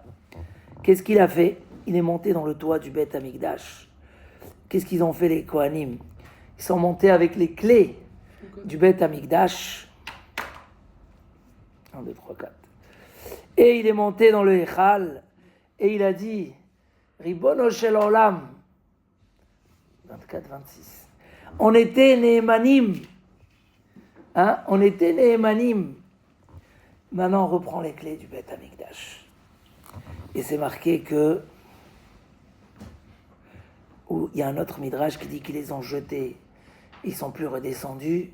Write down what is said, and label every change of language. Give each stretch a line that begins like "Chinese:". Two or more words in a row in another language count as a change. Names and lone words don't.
French: Qu'est-ce qu'il a fait? Il est monté dans le toit du Beth Amikdash. Qu'est-ce qu'ils ont fait les Kohanim? Ils sont montés avec les clés du Beth Amikdash. 1, 2, 3, 4. Et il est monté dans le Echal et il a dit
Hebrew: רבונו של עולם
French: 24, 26. On était Nehemanim. Hein? On était Nehemanim. Maintenant on reprend les clés du Beth Amikdash. Et c'est marqué que où il y a un autre midrash qui dit qu'ils les ont jetés, ils sont plus redescendus.